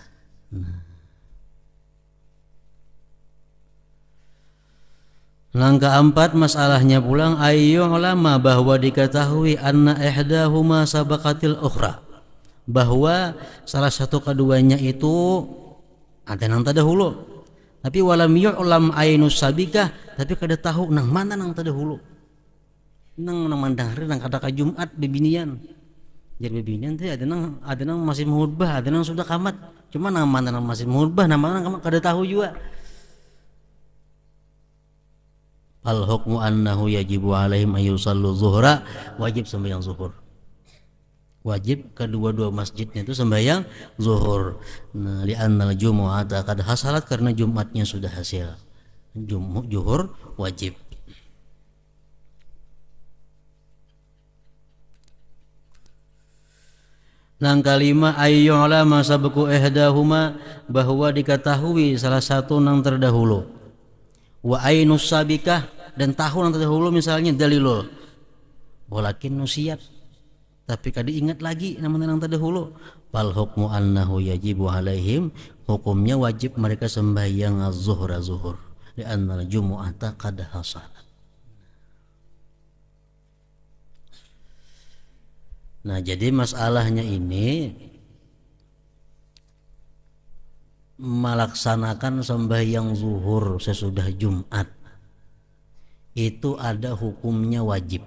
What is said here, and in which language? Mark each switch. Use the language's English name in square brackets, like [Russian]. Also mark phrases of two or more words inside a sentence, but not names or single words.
[Banjar] Langkah 4 masalahnya pulang [Arabic] أن يعلم, [Banjar] bahwa diketahui [Arabic] أن إحداهما سبقت الأخرى, [Banjar] bahwa salah satu keduanya itu ada nang terdahulu, tapi [Arabic] ولم يعلم عين السابقة, [Banjar] tapi kada tahu nang mana nang terdahulu, nang mandang hari nang kada ka Jumat bebinian. Jadi bebinian teh ada nang masih menghutbah, ada nang sudah kamat, cuma nang mana nang masih menghutbah, nang mana nang kada tahu juga. [Arabic] الحكم أنه يجب عليهم أن يصلوا الظهر, [Banjar] wajib sembahyang zuhur. Wajib kedua-dua masjidnya itu sembahyang zuhur. Nah, [Arabic] لأن الجمعة قد حصلت, [Banjar] karena Jumatnya sudah hasil. Zuhur wajib. Yang kelima [Arabic] أن يعلم سبق إحداهما, [Banjar] bahwa diketahui salah satu nang terdahulu. [Arabic] وعين السابقة, [Banjar] dan tahu nang terdahulu misalnya dalilul. [Arabic] ولكن نسيت, [Banjar] tapi kada ingat lagi nama-nama yang terdahulu. [Arabic] فالحكم أنه يجب عليهم, [Banjar] hukumnya wajib mereka sembahyang az-zuhra zuhur, [Arabic] لأن الجمعة قد حصلت. [Banjar] Nah jadi masalahnya ini melaksanakan sembahyang zuhur sesudah Jumat itu ada hukumnya wajib.